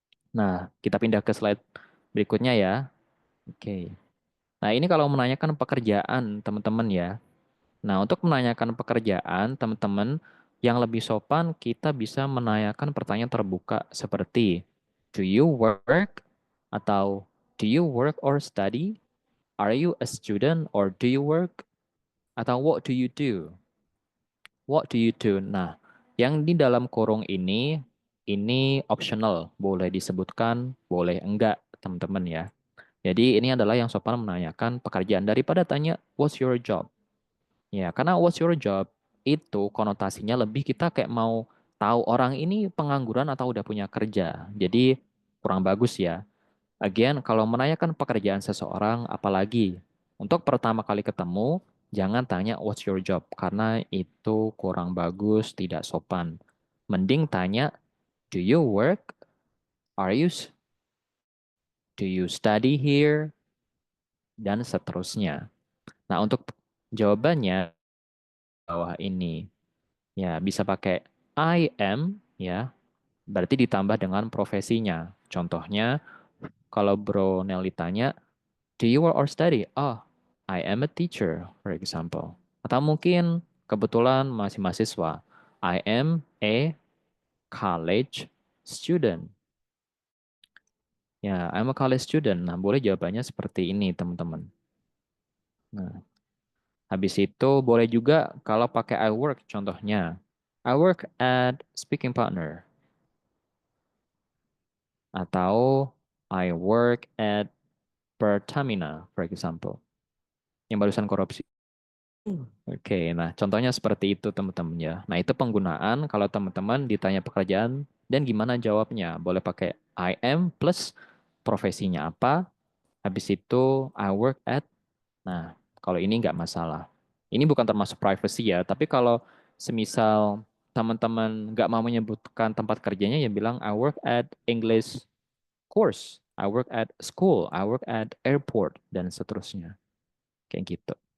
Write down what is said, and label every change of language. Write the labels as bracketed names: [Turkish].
[Indonesian] Nah, kita pindah ke slide berikutnya ya. Oke. Nah, ini kalau menanyakan pekerjaan teman-teman ya. Nah, untuk menanyakan pekerjaan teman-teman yang lebih sopan, kita bisa menanyakan pertanyaan terbuka seperti do you work? [English] Atau do you work or study? Are you a student or do you work? Atau what do you do? What do you do? [Indonesian] Nah, yang di dalam kurung ini optional, boleh disebutkan, boleh enggak, teman-teman ya. Jadi ini adalah yang sopan menanyakan pekerjaan daripada tanya what's your job? Ya, karena what's your job itu konotasinya lebih kita kayak mau tahu orang ini pengangguran atau udah punya kerja. Jadi kurang bagus ya. Again, kalau menanyakan pekerjaan seseorang, apalagi untuk pertama kali ketemu, jangan tanya what's your job karena itu kurang bagus, tidak sopan. [English] Mending tanya, do you work? Are you do you study here? [Indonesian] Dan seterusnya. Nah, untuk jawabannya bawah ini. Ya, bisa pakai I am ya, berarti ditambah dengan profesinya. Contohnya, kalau Bro Nelly tanya, do you work or study? [English] Oh, I am a teacher, for example. [Indonesian] Atau mungkin kebetulan masih mahasiswa. [English] I am a college student. [Indonesian] Ya, I'm a college student. Nah, boleh jawabannya seperti ini, teman-teman. Nah, habis itu boleh juga kalau pakai I work, contohnya. [English] I work at speaking partner. Atau I work at Pertamina, for example. [Indonesian] Yang barusan korupsi. Oke, nah contohnya seperti itu teman-teman ya. Nah itu penggunaan kalau teman-teman ditanya pekerjaan dan gimana jawabnya. Boleh pakai I am plus profesinya apa. Habis itu I work at. Nah kalau ini nggak masalah. Ini bukan termasuk privacy ya. Tapi kalau semisal teman-teman nggak mau menyebutkan tempat kerjanya ya bilang I work at English course, I work at school, I work at airport, dan seterusnya. Kayak gitu.